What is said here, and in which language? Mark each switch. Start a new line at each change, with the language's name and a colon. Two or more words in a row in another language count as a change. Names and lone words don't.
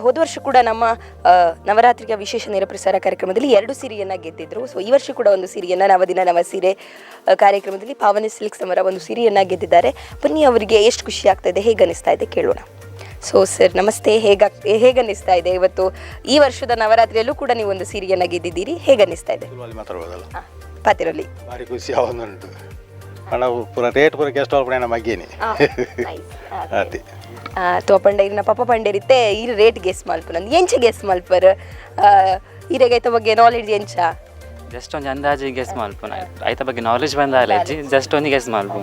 Kannada: ಹೋದ ವರ್ಷ ಕೂಡ ನಮ್ಮ ನವರಾತ್ರಿಯ ವಿಶೇಷ ನೇರ ಪ್ರಸಾರ ಕಾರ್ಯಕ್ರಮದಲ್ಲಿ 2 ಸೀರೆಯನ್ನು ಗೆದ್ದಿದ್ರು. ಸೊ ಈ ವರ್ಷ ಕೂಡ ಒಂದು ಸೀರೆಯನ್ನು ನವದಿನ ನವ ಸೀರೆ ಕಾರ್ಯಕ್ರಮದಲ್ಲಿ ಪಾವನಿ ಸಿಲ್ಕ್ಸ್ ಅವರ ಒಂದು ಸೀರೆಯನ್ನು ಗೆದ್ದಿದ್ದಾರೆ. ಬನ್ನಿ, ಅವರಿಗೆ ಎಷ್ಟು ಖುಷಿ ಆಗ್ತಾ ಇದೆ, ಹೇಗೆ ಅನಿಸ್ತಾ ಇದೆ ಕೇಳೋಣ. ಸೊ ಸರ್ ನಮಸ್ತೆ, ಹೇಗೆ ಅನಿಸ್ತಾ ಇದೆ? ಇವತ್ತು ಈ ವರ್ಷದ ನವರಾತ್ರಿಯಲ್ಲೂ ಕೂಡ ನೀವು ಒಂದು ಸೀರೆಯನ್ನು ಗೆದ್ದಿದ್ದೀರಿ, ಹೇಗೆ ಅನಿಸ್ತಾ ಇದೆ? ಮಾತಾಡ್ಬೋದಲ್ಲ,
Tulu: ಪಾತಿರಲ್ಲಿ ಭಾರಿ ಖುಷಿ ಆವೊಂದುಂಟು. ಹಣ ಪೂರ ರೇಟ್ ಪೂರ ಗೆಸ್ಟ್ ಪೂರ ಮಗ್ಗೇನೆ ಅದೇ ತೋಪಂಡ ಇರಿನ ಪಪ್ಪ ಪಂಡೇರಿತ್ತೆ ಈ ರೇಟ್ ಗೆಸ್ ಮಲ್ಪುನಂದು ಎಂಚ ಗೆಸ್ ಮಲ್ಪರ್ ಈರೆಗೈತ ಬಗ್ಗೆ ನಾಲೆಡ್ಜ್ ಎಂಚ ಜಸ್ಟ್ ಒಂದು ಅಂದಾಜು ಗೆಸ್ ಮಲ್ಪುನ ಐತ ಬಗ್ಗೆ ನಾಲೆಡ್ಜ್ ಬಂದಾಲೆ ಜಸ್ಟ್ ಒಂದು ಗೆಸ್ ಮಲ್ಪುನ